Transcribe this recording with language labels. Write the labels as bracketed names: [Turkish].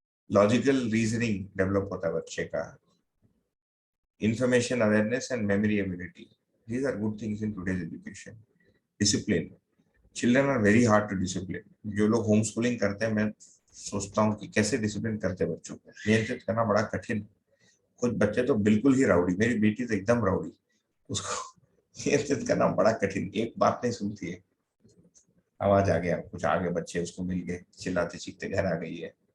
[English] Logical reasoning [Hindi] develop होता है बच्चे का. [English] Information awareness and memory ability. These are good things in today's education. Discipline. Children are very hard to discipline. [Hindi] जो लोग home schooling करते हैं, मैं सोचता हूँ कि कैसे डिसिप्लिन करते हैं बच्चों को। नियंत्रित करना बड़ा कठिन। कुछ बच्चे तो बिल्कुल ही राउडी, मेरी बेटी तो एकदम राउडी, उसको नियंत्रित करना बड़ा कठिन। एक बात नहीं सुनती है, आवाज आ गया, कुछ आगे बच्चे उसको मिल गए, चिल्लाते चीखते घर आ गई है।